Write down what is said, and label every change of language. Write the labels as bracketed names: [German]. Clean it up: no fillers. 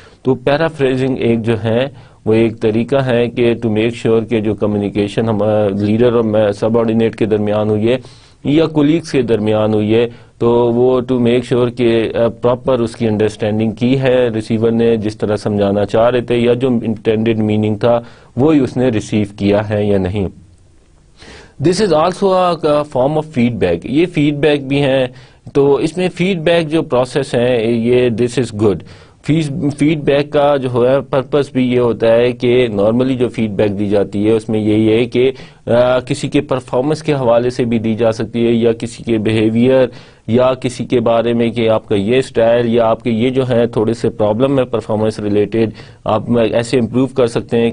[Urdu] تو پیرافریزنگ ایک جو ہے وہ ایک طریقہ ہے کہ [English] to make sure [Urdu] کہ جو کمیونیکیشن لیڈر اور سب آرڈینیٹ کے درمیان ہوئی ہے یا کولیگس کے درمیان ہوئی ہے, تو وہ ٹو میک شیور کہ پراپر اس کی انڈرسٹینڈنگ کی ہے ریسیور نے, جس طرح سمجھانا چاہ رہے تھے, یا جو انٹینڈڈ میننگ تھا وہی اس نے ریسیو کیا ہے یا نہیں. [English] This is also a form of feedback. [Urdu] یہ فیڈ بیک بھی ہیں. تو اس میں فیڈ بیک جو پروسیس ہے یہ [English] This is good. [Urdu] فیڈ بیک کا جو ہے پرپس بھی یہ ہوتا ہے کہ نارملی جو فیڈ بیک دی جاتی ہے اس میں یہی ہے کہ کسی کے پرفارمنس کے حوالے سے بھی دی جا سکتی ہے, یا کسی کے بیہیویئر, یا کسی کے بارے میں کہ آپ کا یہ سٹائل یا آپ کے یہ جو ہے تھوڑے سے پرابلم ہے پرفارمنس ریلیٹڈ, آپ ایسے امپروو کر سکتے ہیں.